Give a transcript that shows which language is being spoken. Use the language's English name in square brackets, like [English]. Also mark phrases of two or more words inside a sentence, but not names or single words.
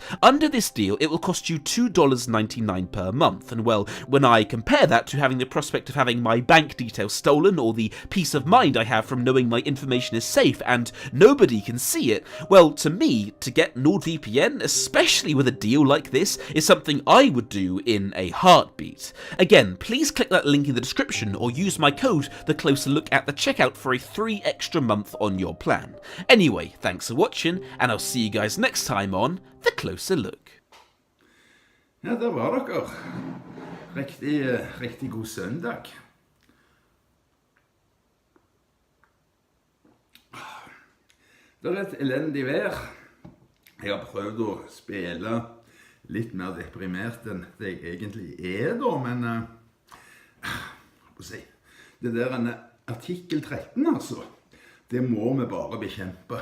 [English] Under this deal, it will cost you $2.99 per month, and well, when I compare that to having the prospect of having my bank details stolen or the peace of mind I have from knowing my information is safe and nobody can see it, well, to me, to get NordVPN, especially with a deal like this, is something I would do in a heartbeat. Again, please click that link in the description or use my code The Closer Look at the checkout for a 3 extra month on your plan. Anyway, thanks for watching, and I'll see you guys next time on The Closer Look. [Norwegian] Ja, der var dere. Riktig god søndag. Det er et elendig vær. Jeg har prøvd å spille litt mer deprimert enn det jeg egentlig er da, men det der artikkel 13 altså, det må vi bare bekjempe.